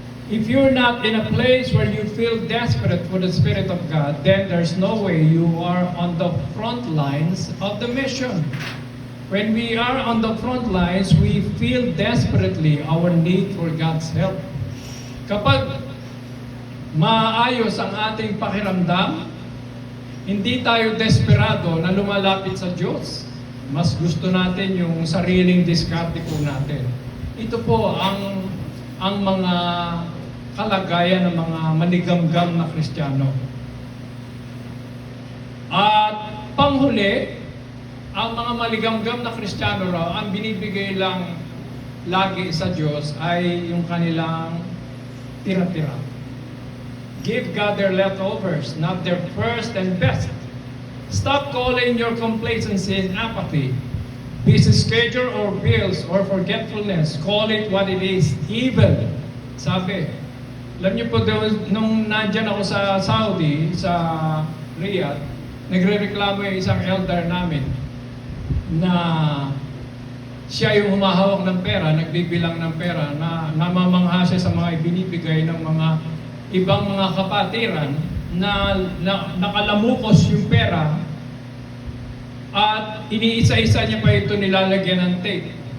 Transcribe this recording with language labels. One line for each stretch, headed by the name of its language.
English: If you're not in a place where you feel desperate for the Spirit of God, then there's no way you are on the front lines of the mission. When we are on the front lines, we feel desperately our need for God's help.
Filipino: Kapag maayos ang ating pakiramdam, hindi tayo desperado na lumalapit sa Diyos. Mas gusto natin yung sariling diskarte po natin. Ito po ang mga kalagayan ng mga maligamgam na Kristiyano. At panghuli, ang mga maligamgam na Kristiyano raw, ang binibigay lang lagi sa Diyos ay yung kanilang tira-tira.
English: Give God their leftovers, not their first and best. Stop calling your complacency and apathy, busy schedule or bills or forgetfulness. Call it what it is, evil.
Filipino: Sabi, alam niyo po, nung nandyan ako sa Saudi, sa Riyadh, nagre-reklamo yung isang elder namin na siya yung humahawak ng pera, nagbibilang ng pera, na namamangha siya sa mga ibinibigay ng mga ibang mga kapatiran na nakalamukos yung pera at iniisa-isa niya pa ito nilalagyan ng tape.